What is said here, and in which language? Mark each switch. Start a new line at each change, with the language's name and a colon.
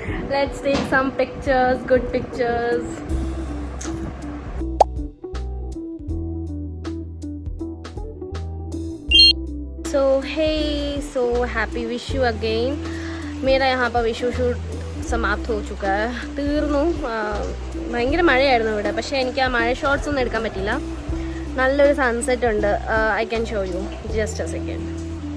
English: Let's take some pictures, good pictures. So hey, so happy Vishu again.
Hindi: मेरा यहाँ पर Vishu shoot समाप्त हो चुका है.
Malayalam: തീർന്നു. ഭയങ്കര മഴയായിരുന്നു ഇവിടെ. പക്ഷേ എനിക്ക് ആ മഴ ഷോട്ട്സ് ഒന്നും എടുക്കാൻ പറ്റില്ല. നല്ലൊരു സൺസെറ്റ് ഉണ്ട്.
English: I can show you just a second.